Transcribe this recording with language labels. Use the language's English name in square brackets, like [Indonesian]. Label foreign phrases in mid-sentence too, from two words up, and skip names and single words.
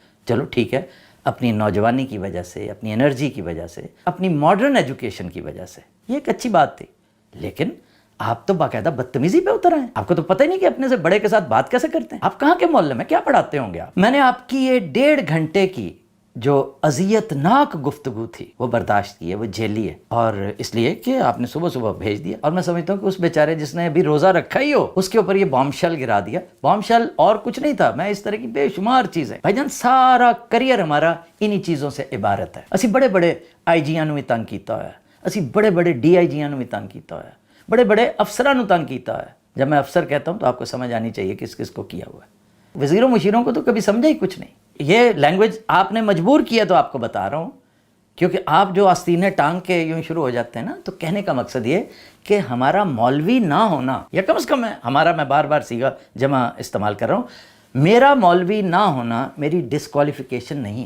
[Urdu] چلو ٹھیک ہے، اپنی نوجوانی کی وجہ سے، اپنی انرجی کی وجہ سے، اپنی [English] modern education [Urdu] کی وجہ سے یہ ایک اچھی بات تھی. لیکن آپ تو باقاعدہ بدتمیزی پہ اتر آئے. آپ کو تو پتہ ہی نہیں کہ اپنے سے بڑے کے ساتھ بات کیسے کرتے ہیں۔ آپ کہاں کے محلے میں کیا پڑھاتے ہوں گے آپ? میں نے آپ کی یہ 1.5 گھنٹے کی جو اذیت ناک گفتگو تھی وہ برداشت کی ہے، وہ جھیلی ہے، اور اس لیے کہ آپ نے صبح صبح بھیج دیا. اور میں سمجھتا ہوں کہ اس بیچارے جس نے ابھی روزہ رکھا ہی ہو اس کے اوپر یہ [English] bombshell [Urdu] گرا دیا. [English] bombshell [Urdu] اور کچھ نہیں تھا، میں اس طرح کی بے شمار چیزیں. بھائی جان سارا کریئر ہمارا انہی چیزوں سے عبارت ہے. [Punjabi] اسی بڑے بڑے آئی جیاں نوں بھی تنگ کیتا ہوا ہے، اسی بڑے بڑے ڈی آئی جیاں نوں بھی تنگ کیتا ہوا ہے، بڑے بڑے افسراں نوں تنگ کیتا ہے. [Urdu] جب میں افسر کہتا ہوں تو آپ کو سمجھ آنی چاہیے کس کس کو کیا ہوا ہے. وزیروں مشیروں کو تو کبھی سمجھا ہی کچھ نہیں. یہ لینگویج آپ نے مجبور کیا تو آپ کو بتا رہا ہوں، کیونکہ آپ جو آستینیں ٹانگ کے یوں شروع ہو جاتے ہیں نا، تو کہنے کا مقصد یہ کہ ہمارا مولوی نہ ہونا، یا کم از کم ہمارا، میں بار بار صیغہ جمع استعمال کر رہا ہوں، میرا مولوی نہ ہونا میری ڈسکوالیفیکیشن نہیں ہے.